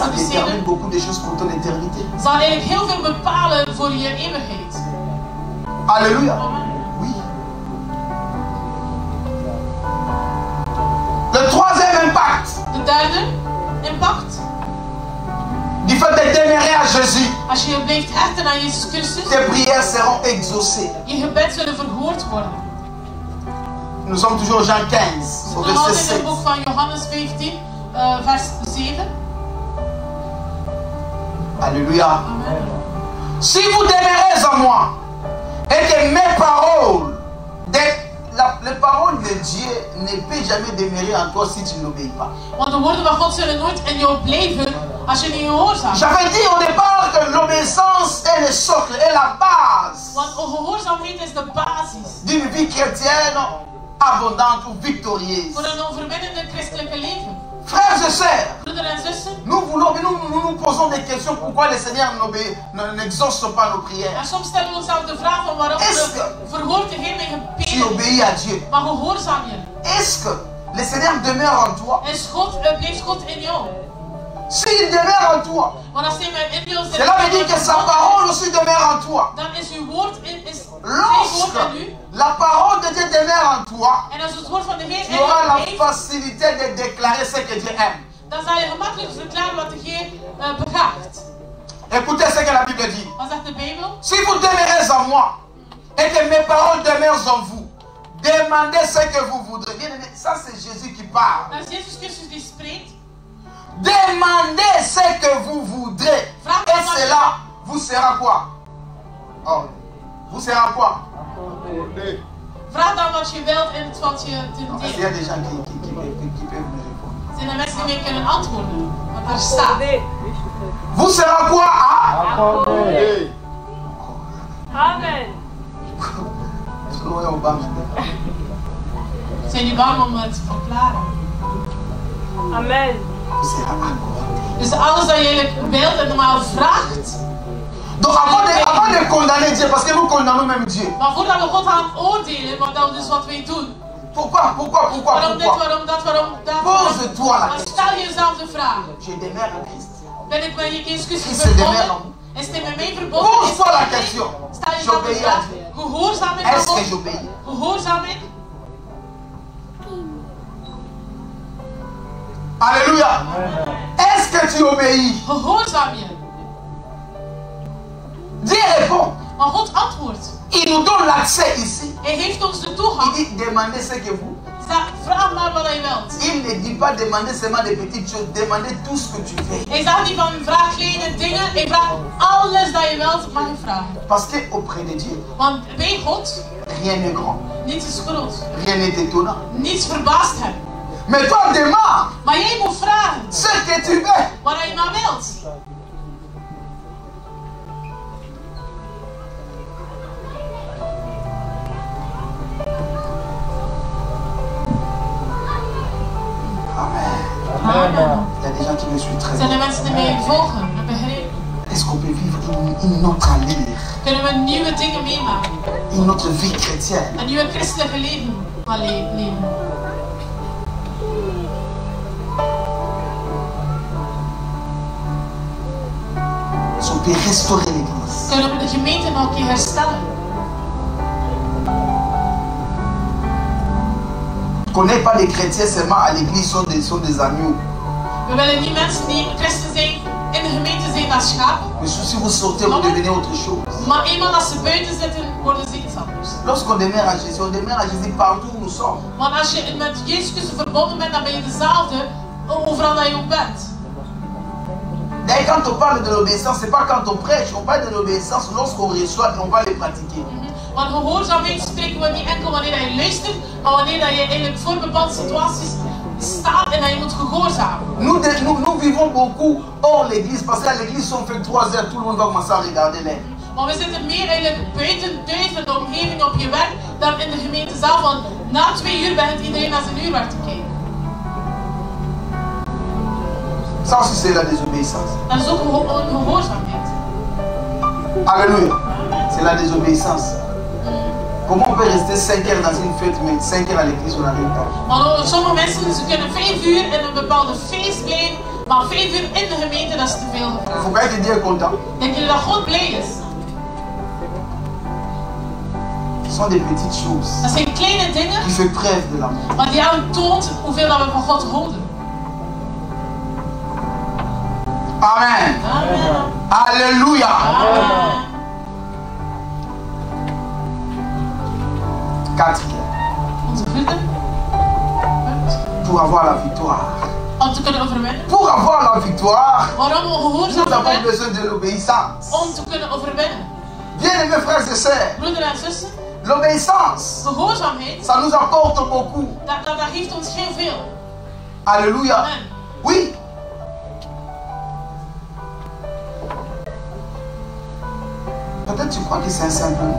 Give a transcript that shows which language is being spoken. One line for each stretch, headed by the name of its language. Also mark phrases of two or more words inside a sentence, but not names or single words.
French: ça détermine
Dutch: produceren,
French: beaucoup de choses pour ton éternité.
Dutch: zal eigenlijk heel veel bepalen voor je eeuwigheid.
French: Alléluia.
Dutch: Amen.
French: Oui. Le troisième impact
Dutch: De derde impact.
French: du fait de demeurer à Jésus,
Dutch: Als je je blijft hechten aan Jezus Christus,
French: tes prières seront exaucées.
Dutch: je gebed zullen verhoord worden.
French: Nous sommes toujours Jean 15, au
Dutch: Nog
French: verset
Dutch: altijd in
French: 7.
Dutch: het boek van Johannes 15, vers 7.
French: Alléluia.
Dutch: Amen.
French: Si vous demeurez en moi et que mes paroles, les paroles de Dieu ne peuvent jamais demeurer en toi si tu n'obéis pas.
Dutch: Want de woorden van God zullen nooit in jou blijven als je niet gehoorzaamt.
French: J'avais dit au départ que l'obéissance est le socle, est la base
Dutch: Want gehoorzaamheid is de basis
French: d'une vie chrétienne abondante ou victorieuse.
Dutch: voor een overwinnende christelijke leven.
French: Frères et sœurs,
Dutch: Broeder en zussen,
French: nous nous posons des questions pourquoi le Seigneur n'exauce pas nos prières.
Dutch: en soms stellen we onszelf de vraag van waarom verhoort de Heer mijn
French: Tu
Dutch: gebeden,
French: obéis à Dieu.
Dutch: maar gehoorzaam je.
French: Est-ce que le Seigneur demeure en toi?
Dutch: Blijft God in jou?
French: S'il demeure en toi,
Dutch: Want als hij mij in jou zit,
French: cela veut dire que sa parole aussi demeure en toi.
Dutch: dan is uw woord zijn
French: Lorsque
Dutch: woord in u.
French: la parole de Dieu demeure en toi,
Dutch: En als het woord van de Heer
French: tu
Dutch: in
French: auras
Dutch: u
French: la
Dutch: blijft,
French: facilité de déclarer ce que Dieu aime.
Dutch: dan zal je gemakkelijk verklaren wat de Heer begaagt.
French: Écoutez ce que la Bible dit.
Dutch: Wat zegt de Bijbel?
French: Si vous demeurez en moi et que mes paroles demeurent en vous, demandez ce que vous voudrez. Bien aimé, ça c'est Jésus qui parle.
Dutch: Dat is Jezus Christus die spreekt.
French: Demandez ce que vous voudrez. Et cela vous sera quoi? Oh, vous sera quoi?
Dutch: Vraag dan wat je wilt en het valt je te
French: Est-ce qu'il y a
Dutch: delen.
French: des gens qui peuvent me répondre?
Dutch: Zijn er mensen die mee kunnen antwoorden? Wat daar staat.
French: Vous sera quoi? Ah? Accordé. Amen.
Dutch: Zijn jullie bang om het te verklaren? Amen.
French: Vous sera accordé.
Dutch: Dus alles dat je eigenlijk wilt en normaal vraagt.
French: Donc avant de condamner Dieu, parce que nous condamnons même Dieu.
Dutch: Maar voordat we God gaan oordelen, want dat is dus wat wij doen.
French: Pourquoi?
Dutch: Waarom dit, waarom dat, waarom dat?
French: Pose-toi la
Dutch: Maar
French: question.
Dutch: stel jezelf de vraag.
French: Je demeure en Christ.
Dutch: Ben ik met Jezus Christus Is het de mer verbonden? Is hij met mij verbonden?
French: Pose-toi la question.
Dutch: Stel jezelf de vraag. Gehoorzaam in
French: Est-ce
Dutch: God?
French: que j'obéis?
Dutch: Gehoorzaam in?
French: Alléluia. Est-ce que tu obéis?
Dutch: Gehoorzaam je?
French: Dieu répond.
Dutch: Maar God antwoordt.
French: Il nous donne l'accès ici.
Dutch: Hij heeft ons de
French: Il
Dutch: toegang.
French: dit demandez ce que vous.
Dutch: Vraag maar wat je wilt.
French: Il ne dit pas demander seulement des petites choses. Demandez tout ce que tu veux.
Dutch: Hij zegt niet van vraag kleine dingen. Hij vraagt alles dat je wilt, mag je vragen.
French: Parce que auprès de Dieu,
Dutch: Want bij God,
French: rien n'est grand.
Dutch: niets is groot.
French: Rien n'est étonnant.
Dutch: Niets verbaast hem.
French: Mais toi, demande
Dutch: Maar jij moet vragen
French: ce que tu veux.
Dutch: wat je maar wilt. Amen.
French: Il y a des gens qui me suivent très
Dutch: Zijn
French: bien.
Dutch: er mensen die mij volgen en begrijpen?
French: Est-ce qu'on peut vivre une autre allure,
Dutch: Kunnen we nieuwe dingen meemaken?
French: une autre vie chrétienne?
Dutch: Een nieuwe christelijke leven gaan leven?
French: Est-ce qu'on peut restaurer l'église?
Dutch: Kunnen we de gemeente nog een keer herstellen?
French: qu'on n'ait pas des chrétiens seulement à l'église sont des agneaux.
Dutch: We willen niet mensen die christen zijn in de gemeente zijn als schapen.
French: Mais si vous sortez, vous devenez autre chose.
Dutch: Maar eenmaal als ze buiten zitten, worden ze iets anders.
French: Lorsqu'on demeure à Jésus, on demeure à Jésus partout où nous sommes.
Dutch: Want als je met Jezus Christus verbonden bent, dan ben je dezelfde overal dat je ook bent.
French: D'ailleurs, quand on parle de l'obéissance, c'est pas quand on prêche, on parle de l'obéissance lorsqu'on reçoit et on va les pratiquer.
Dutch: Want gehoorzaamheid spreken we niet enkel wanneer je luistert, maar wanneer je eigenlijk voor bepaalde situaties staat en dat je moet gehoorzamen.
French: Nous vivons beaucoup hors l'église, parce qu'à l'église, si on fait 3 heures, tout le monde va commencer à regarder l'air.
Dutch: Maar we zitten meer eigenlijk buiten thuis in de omgeving op je werk dan in de gemeente zelf. Want na 2 uur begint iedereen naar zijn uurwerk te kijken.
French: Ça aussi, c'est la désobéissance.
Dutch: Dat is ook een gehoorzaamheid.
French: Alléluia. C'est la désobéissance. Comment on peut rester 5 heures dans une fête, mais 5 heures à l'église, on n'arrive pas.
Dutch: Maar sommige mensen ze kunnen 5 uur in een bepaalde feest blijven, maar 5 uur in de gemeente, dat is te veel
French: Il
Dutch: gevraagd.
French: faut pas que Dieu est content.
Dutch: Denk je dat God blij is?
French: Ce sont des petites choses
Dutch: Dat zijn kleine dingen,
French: qui font preuve de l'amour.
Dutch: maar die aantoont hoeveel dat we van God houden. Amen. Amen. Alléluia. Amen.
French: Quatrième.
Dutch: Onze vierde punt.
French: Pour avoir la victoire.
Dutch: Om te kunnen overwinnen.
French: Pour avoir la victoire,
Dutch: Waarom we gehoorzaam
French: nous avons
Dutch: zijn?
French: besoin de l'obéissance.
Dutch: Om te kunnen overwinnen.
French: Bien-aimés frères et sœurs,
Dutch: Broeder en zussen,
French: l'obéissance,
Dutch: gehoorzaamheid,
French: ça nous apporte beaucoup.
Dutch: dat geeft ons heel veel.
French: Alléluia.
Dutch: Amen.
French: Oui. Peut-être tu crois que c'est un simple mot.